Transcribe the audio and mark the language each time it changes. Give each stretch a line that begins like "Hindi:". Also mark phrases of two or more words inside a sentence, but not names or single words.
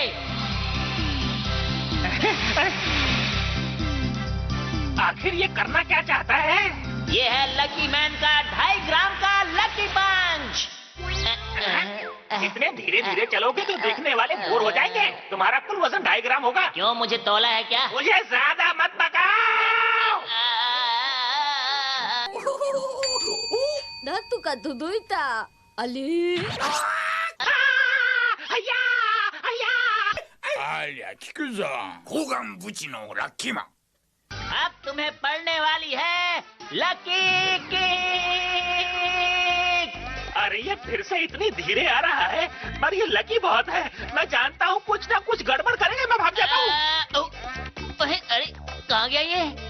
Hindi: आखिर ये करना क्या चाहता है? ये है लकी मैन का 2.5 ग्राम का
English: lucky punch.
Hindi: इतने धीरे धीरे चलोगे तो देखने वाले बोर हो जाएंगे। तुम्हारा कुल वजन 2.5 ग्राम होगा। क्यों, मुझे तौला है क्या? मुझे ज्यादा मत पकाओ।
Japanese: なんとか届いた。あれ？ありゃ聞くぞ、高岩ブチのラッキーマン。
Hindi: अब तुम्हें पड़ने वाली है
English: lucky kick.
Hindi: अरे ये फिर से इतनी धीरे आ रहा है, पर ये लकी बहुत है। मैं जानता हूँ कुछ ना कुछ गड़बड़ करेंगे। मैं भाग जाता हूँ। अरे कहाँ गया ये?